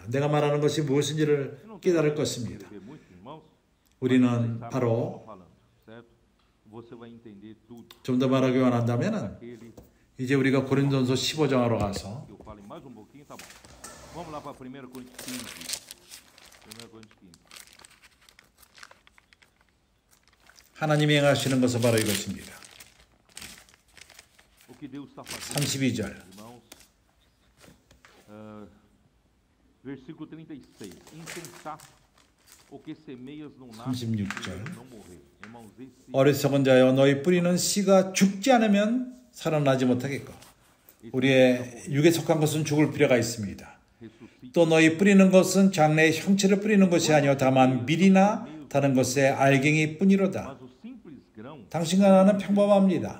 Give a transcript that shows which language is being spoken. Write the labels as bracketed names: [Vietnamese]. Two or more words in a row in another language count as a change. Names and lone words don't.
[Korean] 내가 말하는 것이 무엇인지를 깨달을 것입니다. 우리는 바로 좀 더 말하기 원한다면 이제 우리가 고린도전서 15장으로 가서 하나님이 행하시는 것은 바로 이것입니다. 32절 [Portuguese] versículo 36. Insensato, o que semeias não [Korean] 36절 [Portuguese] não morrer. Irmãos, esse [Korean] 어리석은 자여 너희 뿌리는 씨가 죽지 않으면 살아나지 못하겠고 우리의 육에 속한 것은 죽을 필요가 있습니다. 또 너희 뿌리는 것은 장래의 형체를 뿌리는 것이 아니요 다만 밀이나 다른 것의 알갱이 뿐이로다. 당신과 나는 평범합니다.